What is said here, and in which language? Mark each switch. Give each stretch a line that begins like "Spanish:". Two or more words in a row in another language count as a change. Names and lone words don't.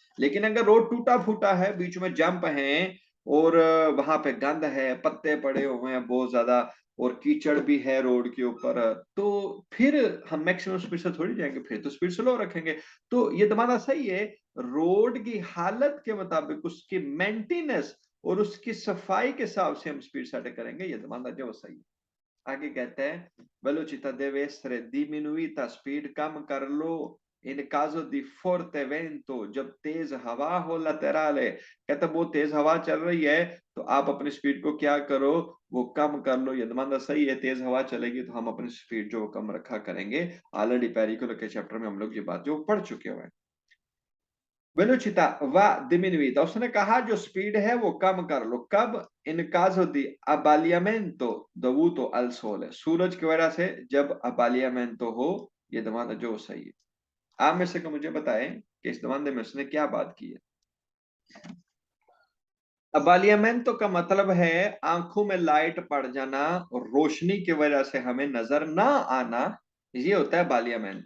Hindi: लेकिन अगर रोड टूटा फूटा है, बीच में जंप है और वहां पे गंद है, पत्ते पड़े हुए हैं बहुत ज्यादा, और कीचड़ भी है रोड के ऊपर, तो फिर हम
English: maximum speed
Hindi: से थोड़ी जाएंगे, फिर तो
English: speed slow
Hindi: रखेंगे। तो ये तुम्हारा सही है, रोड की हालत के मुताबिक उसकी मेंटेनेंस और उसकी सफाई के हिसाब से हम स्पीड सेट करेंगे, ये तुम्हारा जो सही है।
Italian: आगे कहते हैं velocità deve essere diminuita,
Hindi: स्पीड कम कर लो
Italian: in caso di forte vento,
Hindi: जब तेज हवा हो laterale, कहता वो तेज हवा चल रही है तो आप अपनी स्पीड को क्या करो, वो कम कर लो। ये दमांदा सही है, तेज हवा चलेगी तो हम अपनी स्पीड जो कम रखा करेंगे। ऑलरेडी पेरिकुलो के चैप्टर में हम लोग ये बात जो पढ़ चुके हुए हैं।
Italian: velocità va diminuita,
Hindi: उसने कहा जो स्पीड है वो कम कर लो। कब?
Italian: in caso di abbagliamento dovuto al sole,
Hindi: सूरज की वजह से जब abbagliamento हो। ये दमांदा जो सही है। आप में से को मुझे बताएं कि इस दमांदे में उसने क्या बात की है। अबालियामेंटो का मतलब है आंखों में लाइट पड़ जाना और रोशनी की वजह से हमें नजर ना आना, ये होता है बालियामेंटो।